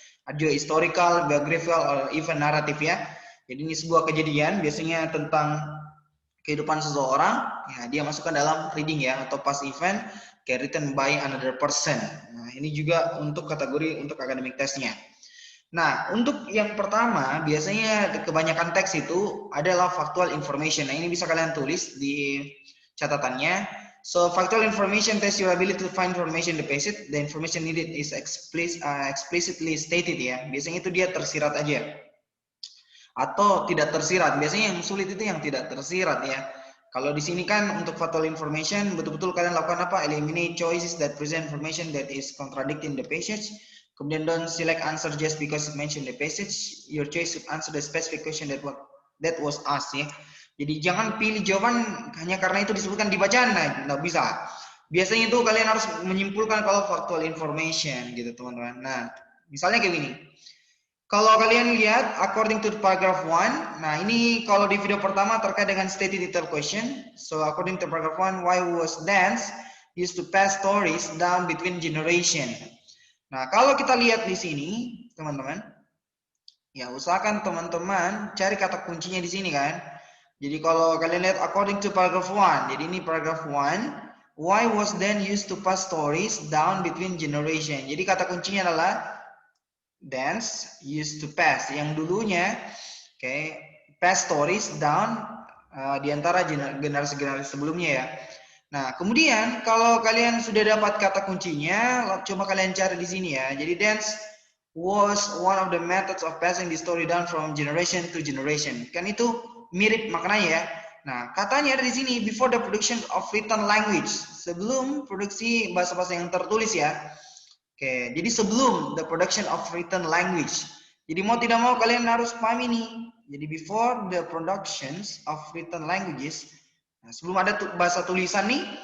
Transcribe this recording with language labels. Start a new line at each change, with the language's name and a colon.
Indonesian: Ada juga
English: historical, biographical, or even narrative
Indonesian: ya. Jadi ini sebuah kejadian biasanya tentang kehidupan seseorang, ya dia masukkan dalam reading ya atau past event kayak
English: written by another person.
Indonesian: Nah, ini juga untuk kategori untuk academic testnya. Nah, untuk yang pertama, biasanya kebanyakan teks itu adalah factual information. Nah, ini bisa kalian tulis di catatannya.
English: So, factual information test your ability to find information in the passage. The information needed is explicitly stated
Indonesian: ya. Biasanya itu dia tersirat aja. Atau tidak tersirat. Biasanya yang sulit itu yang tidak tersirat ya. Kalau di sini kan untuk factual information betul-betul kalian lakukan apa?
English: Eliminate choices that present information that is contradicting the passage.
Indonesian: Kemudian
English: don't select answer just because it mentioned the passage. Your choice should answer the specific question that was asked
Indonesian: ya. Jadi jangan pilih jawaban hanya karena itu disebutkan di bacaan. Nah, nggak bisa. Biasanya itu kalian harus menyimpulkan kalau factual information gitu teman-teman. Nah, misalnya kayak gini. Kalau kalian lihat,
English: according to paragraph 1,
Indonesian: nah ini kalau di video pertama terkait dengan stated detail question.
English: So, according to paragraph 1, why was dance used to pass stories down between generation?
Indonesian: Nah, kalau kita lihat di sini, teman-teman, ya usahakan teman-teman cari kata kuncinya di sini kan. Jadi kalau kalian lihat
English: according to paragraph 1,
Indonesian: jadi ini
English: paragraph 1, why was dance used to pass stories down between generation?
Indonesian: Jadi kata kuncinya adalah
English: dance used to pass
Indonesian: yang dulunya
English: pass stories down
Indonesian: di antara generasi-generasi sebelumnya ya. Nah, kemudian kalau kalian sudah dapat kata kuncinya, coba kalian cari di sini ya. Jadi
English: dance was one of the methods of passing the story down from generation to generation.
Indonesian: Kan itu mirip maknanya ya. Nah, katanya ada di sini
English: before the production of written language,
Indonesian: sebelum produksi bahasa-bahasa yang tertulis ya. Oke, jadi sebelum
English: the production of written language.
Indonesian: Jadi mau tidak mau kalian harus paham ini. Jadi
English: before the productions of written languages,
Indonesian: nah, sebelum ada bahasa tulisan nih.